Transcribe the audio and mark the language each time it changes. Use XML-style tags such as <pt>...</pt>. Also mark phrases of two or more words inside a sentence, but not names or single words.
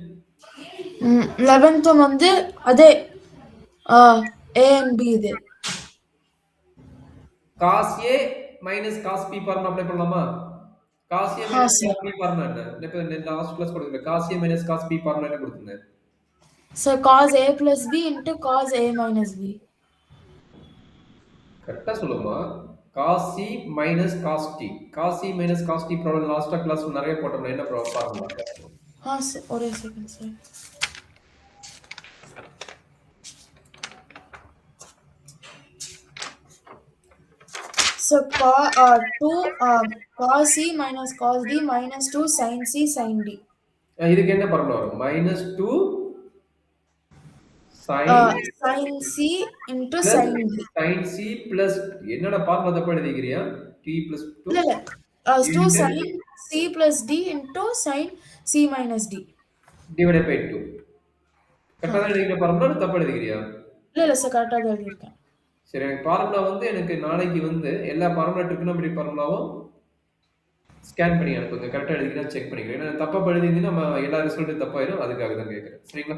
<ta>11th வந்து அதே</ta> <en>A and B</en> <ta>இது.</ta> <en>cos A minus cos B formula apply பண்ணலாமா? cos A minus</en> <ta>சார்.</ta> <en>cos B formula</en> <ta>என்ன? இப்ப</ta> <en>last class கொடுத்தேன். cos A minus cos B formula</en> <ta>என்ன கொடுத்தேன்?</ta> <en>சார் cos a plus b into cos a minus b.</en> <ta>கரெக்டா சொல்லுமா?</ta> <en>cos C minus cos D. cos C minus cos D problem last class</en> <ta>நிறைய போட்டோம்ல, என்ன</ta> <en>ஃபார்முலா?</en> <ta>சார் ஒரே செகண்ட் சார்.</ta> <en>So cos c minus cos d minus 2 sin c sin d.</en> <ta>இதுக்கு என்ன ஃபார்முலா வரும்? -2</ta> <en>sin c into sin d. sin c plus</en> <ta>என்னடா ஃபார்முலா தப்பா எழுதிக்கிறியா?</ta> <en>t plus 2 இல்ல 2 sin c plus d into sin c minus d divided by 2.</en> <ta>கரெக்டா தான் எழுதிக்கிற ஃபார்முலா தப்பா எழுதிக்கிறியா? இல்ல சார் கரெக்டா தான் எழுதிருக்கேன். சரி, எனக்கு ஃபார்முலா வந்து எனக்கு நாளைக்கு வந்து எல்லா ஃபார்முலா ட்ரிகோனோமெட்ரி ஃபார்முலாவும் ஸ்கேன் பண்ணி அனுப்புங்க. கரெக்டா எழுதிக்கிறேன் செக் பண்ணிக்கிறேன். ஏன்னா தப்பா எழுதிருந்தீங்கன்னா நம்ம எல்லா ரிசல்ட்டும் தப்பாயிரும். அதுக்காக தான் கேட்குறேன். சரிங்களா?</ta>